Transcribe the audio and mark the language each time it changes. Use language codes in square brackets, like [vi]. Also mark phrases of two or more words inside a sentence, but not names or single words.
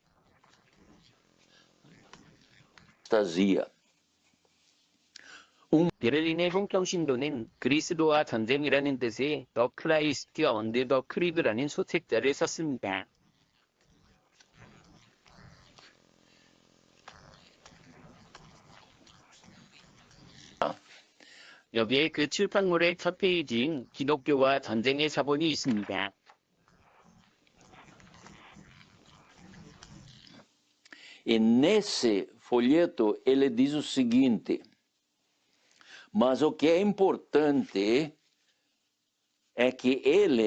[ko] 베를린의 홍평신도는 그리스도와 전쟁이라는 뜻의 The Christ and the Creed라는 소책자를 썼습니다. 여기에 그 출판물의 첫 페이지인 기독교와 전쟁의 사본이 있습니다. [pt] E nesse folheto ele diz o seguinte: mas o que é importante é que ele